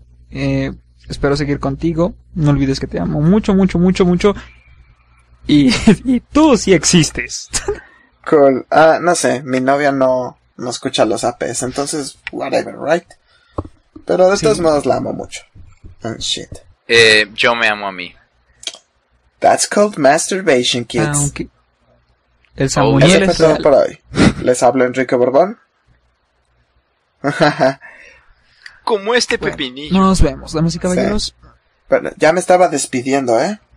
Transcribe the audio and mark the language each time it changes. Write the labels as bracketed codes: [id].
[es] Espero seguir contigo. No olvides que te amo mucho, mucho, mucho, mucho. Y tú sí existes. [en] Cool. [es] No sé, mi novia no escucha los APs, entonces... [en] Whatever, right? [es] Pero de todos modos la amo mucho. [en] And shit. [es] Yo me amo a mí. [en] That's called masturbation, kids. [es] Aunque... El Samuel es todo por hoy. Les hablo Enrique Borbón. Como este pepinillo. Bueno, nos vemos, damas y caballeros. Sí. Pero ya me estaba despidiendo, ¿eh?